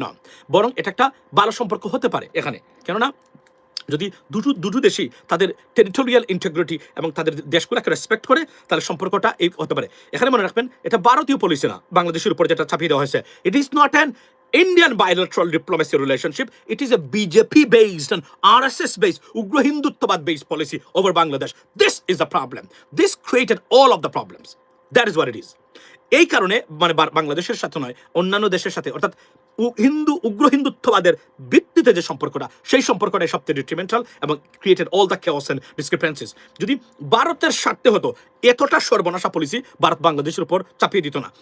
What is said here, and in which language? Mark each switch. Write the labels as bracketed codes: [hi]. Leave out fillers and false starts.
[bn] না, বরং এটা একটা ভালো সম্পর্ক হতে পারে এখানে। কেননা যদি দুটো দেশই তাদের টেরিটোরিয়াল ইন্টিগ্রিটি এবং তাদের দেশগুলোকে রেসপেক্ট করে, তাহলে সম্পর্কটা এই হতে পারে। এখানে মনে রাখবেন এটা ভারতীয় পলিসি না বাংলাদেশের উপর যেটা চাপিয়ে দেওয়া হয়েছে। [en] It is not an Indian bilateral diplomacy relationship. It is a BJP based and RSS based, Ugra Hinduttavad based policy over Bangladesh. This is the problem. This created all of the problems. That is what it is. [bn] এই কারণে মানে বাংলাদেশের সাথে নয় অন্যান্য দেশের সাথে, অর্থাৎ উগ্র হিন্দুত্ববাদের ভিত্তিতে যে সম্পর্কটা, সেই সম্পর্কটাই সবচেয়ে ডিট্রিমেন্টাল এবং [en] Created all the chaos and discrepancies. [bn] যদি ভারতের স্বার্থে হতো এতটা সর্বনাশা পলিসি ভারত বাংলাদেশের উপর চাপিয়ে দিত না।